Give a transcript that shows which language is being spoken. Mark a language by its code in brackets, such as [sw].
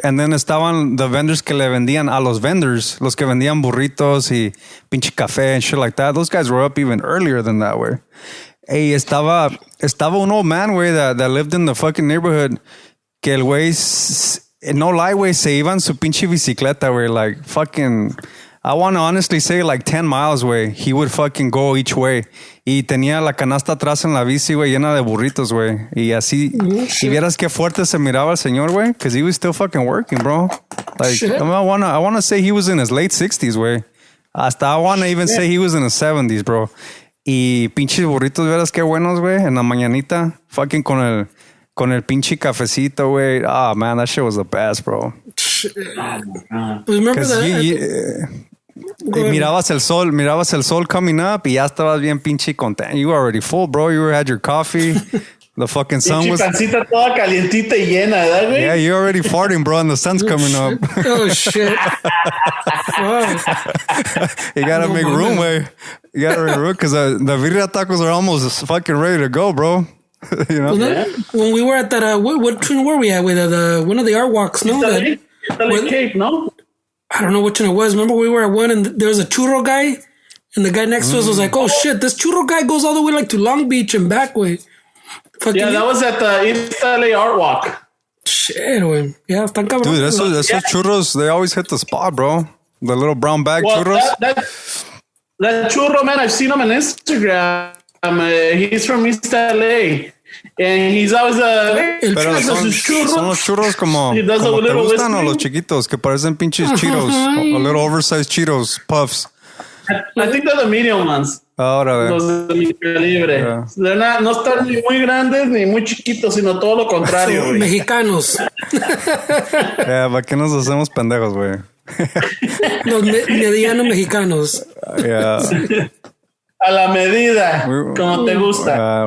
[en] And then [es] estaban [en] the vendors [es] que le vendían a los vendors, los que vendían burritos y pinche café [en] and shit like that. Those guys were up even earlier than that, güey. [es] Hey, estaba un [en] old man, [es] güey, [en] that lived in the fucking neighborhood, [es] que el güey, [en] no lie, [es] güey, se iba en su pinche bicicleta, güey, [en] like fucking I want to honestly say like 10 miles, güey. He would fucking go each way. [es] Y tenía la canasta atrás en la bici, güey, llena de burritos, güey. Y así, y vieras qué fuerte se miraba el señor, güey, [en] because he was still fucking working, bro. Like, I wanna say he was in his late 60s, güey. [es] Hasta [en] I wanna even say he was in his 70s, bro. [es] Y pinches burritos, vieras qué buenos, güey, en la mañanita. Fucking con el pinche cafecito, güey. [en] Oh, man, that shit was the best, bro. Remember [es] Mirabas el sol [en] coming up [es] y ya estabas bien pinche contento. [en] You were already full, bro. You had your coffee. The fucking sun was... [es] pancita toda calientita y llena, ¿verdad, güey? [en] Yeah, you're already farting, bro, and the sun's coming up. Oh, shit. You gotta make room, güey. You gotta make room, because the birria tacos are almost fucking ready to go, bro. You know? When we were at that, what train were we at with one of the art walks? No, Cape, no? I don't know which one it was. Remember, we were at one and there was a churro guy, and the guy next to us was like, "Oh shit, this churro guy goes all the way like to Long Beach and back way." Yeah, that was at the East LA Art Walk. [es] Shit, güey. Yeah, están cabrón. [en] Dude, [es] esos churros, [en] they always hit the spot, bro. The little brown bag churros. That churro, man, I've seen him on Instagram. He's from East LA. And he's always [es] pero son los churros como te gustan o los chiquitos que parecen pinches Cheetos, [en] a little oversized Cheetos puffs. I think they're the medium ones. [es] Ahora, los de mi calibre. Yeah. No están ni muy grandes ni muy chiquitos, sino todo lo contrario. Son mexicanos. ¿Para qué nos hacemos pendejos, güey? Los medianos mexicanos. [en] Yeah. [es] A la medida, como te gusta.